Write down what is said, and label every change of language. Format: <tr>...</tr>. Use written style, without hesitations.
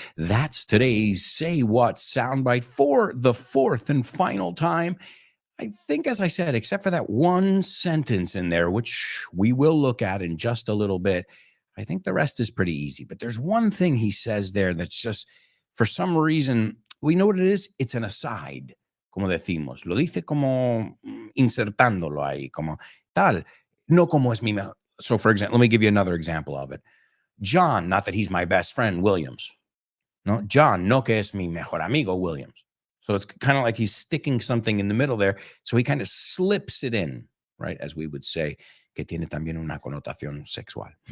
<en>That's today's Say What soundbite for the fourth and final time. I think, as I said, except for that one sentence in there, which we will look at in just a little bit, I think the rest is pretty easy. But there's one thing he says there that's just, for some reason, we know what it is. It's an aside,</en> <es>como decimos. Lo dice como insertándolo ahí, como tal. No como es mi mejor.</es> <en>So, for example, let me give you another example of it. John, not that he's my best friend, Williams.</en> <es>No, John, no que es mi mejor amigo, Williams.</es> <en>So it's kind of like he's sticking something in the middle there. So he kind of slips it in, right? As we would say,</en> <es>que tiene también una connotación sexual.</es>